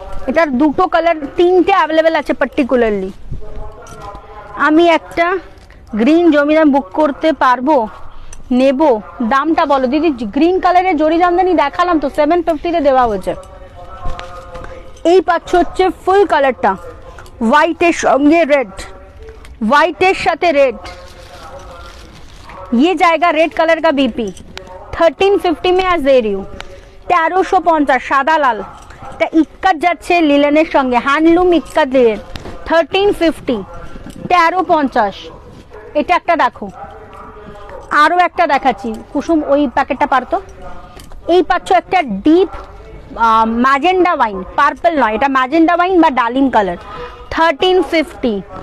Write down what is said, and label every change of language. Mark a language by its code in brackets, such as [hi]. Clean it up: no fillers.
[bn] এটার দুটো কালার, তিনটে অ্যাভেলেবেল আছে পার্টিকুলারলি। আমি একটা গ্রিন জমিদার বুক করতে পারবো, নেব? দামটা বলো দিদি। গ্রিন কালারের জরি জামদানি দেখালাম তো, 750-তে দেওয়া হয়েছে। এই পাচ্ছ হচ্ছে ফুল কালারটা, হোয়াইটের সঙ্গে রেড, হোয়াইটের সাথে রেড। [hi] ये जाएगा रेड कलर का बीपी, 1350 में आज दे रही हूँ, 1350 [bn] সাদা লাল। এটা ইক্কাত যাচ্ছে লিলেনের সঙ্গে, হ্যান্ডলুম ইক্কাত লিলেন, 1350, 1350। এটা একটা দেখো, আরো একটা দেখাচ্ছি কুসুম, ওই প্যাকেটটা পারতো। এই পাচ্ছ একটা ডিপ ম্যাজেন্ডা ওয়াইন, পার্পল নয়, এটা ম্যাজেন্ডা ওয়াইন বা ডালিম কালার, 1350।